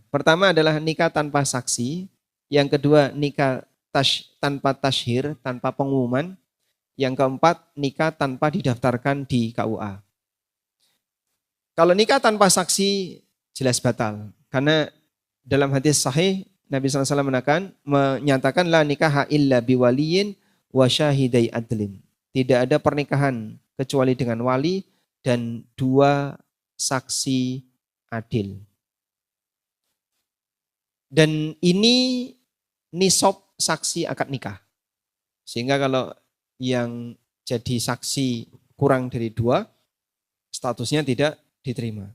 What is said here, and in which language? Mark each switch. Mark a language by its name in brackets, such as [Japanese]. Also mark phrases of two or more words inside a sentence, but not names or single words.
[Indonesian] Pertama adalah nikah tanpa saksi. Yang kedua nikah tanpa tashhir, tanpa pengumuman. Yang keempat nikah tanpa didaftarkan di KUA. Kalau nikah tanpa saksi jelas batal. Karena dalam hadis sahih Nabi SAW menyatakan [Arabic] لا نكاح إلا بولي وشاهدي عدل. [Indonesian] Tidak ada pernikahan kecuali dengan wali dan 2 saksi adil. Dan ini nisab saksi akad nikah. Sehingga kalau yang jadi saksi kurang dari 2, statusnya tidak diterima.